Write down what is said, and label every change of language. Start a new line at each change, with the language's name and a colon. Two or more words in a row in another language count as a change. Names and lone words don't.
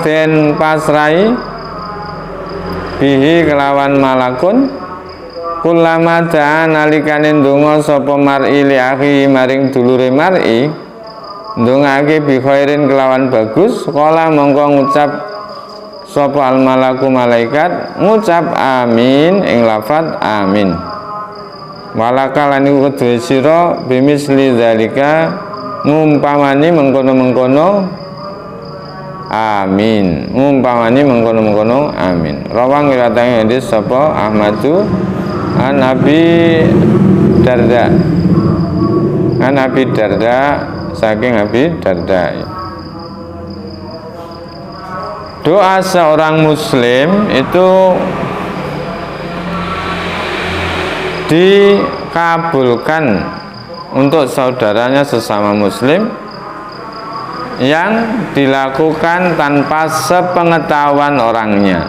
Javanese: den pasrai bihi kelawan malakun,
Arabic: كلما دعا
Javanese: nalikane ndonga sapa mar'i
Arabic: لأخي
Javanese: maring dulure mar'i, ndongake
Arabic: بخير
Javanese: kelawan bagus, kala mongko ngucap sapa
Arabic: الملك
Javanese: malaikat, ngucap amin ing lafaz amin. Walaka lan iku kedue sira
Arabic: بمثل ذلك
Javanese: ngumpamani mengkono-mengkono amin. Umpamane mengkono-mengkono amin. Rawang riwayatake hadis sapa Ahmadu an Abi Darda. An Abi Darda saking Abi Darda.
Indonesian: Doa seorang muslim itu dikabulkan untuk saudaranya sesama muslim yang dilakukan tanpa sepengetahuan orangnya.